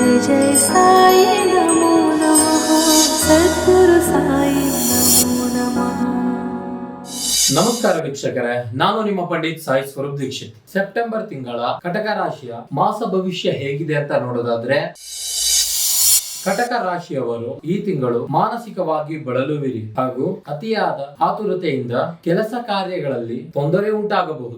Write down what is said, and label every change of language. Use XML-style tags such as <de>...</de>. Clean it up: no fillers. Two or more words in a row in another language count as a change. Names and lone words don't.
<sa>जय साई नमो नमः सद्गुरु साई नमो नमः।</sa> <kn>ನಮಸ್ಕಾರ ವೀಕ್ಷಕರೇ, ನಾನು ನಿಮ್ಮ ಪಂಡಿತ್ ಸಾಯಿ ಸ್ವರೂಪ್ ದೀಕ್ಷಿತ್. ಸೆಪ್ಟೆಂಬರ್ ತಿಂಗಳ ಕಟಕ ರಾಶಿಯ ಮಾಸ ಭವಿಷ್ಯ ಹೇಗಿದೆ ಅಂತ ನೋಡೋದಾದ್ರೆ, ಕಟಕ ರಾಶಿಯವರು ಈ ತಿಂಗಳು ಮಾನಸಿಕವಾಗಿ ಬಳಲುವಿರಿ ಹಾಗೂ ಅತಿಯಾದ ಆತುರತೆಯಿಂದ ಕೆಲಸ ಕಾರ್ಯಗಳಲ್ಲಿ ತೊಂದರೆ ಉಂಟಾಗಬಹುದು.</kn>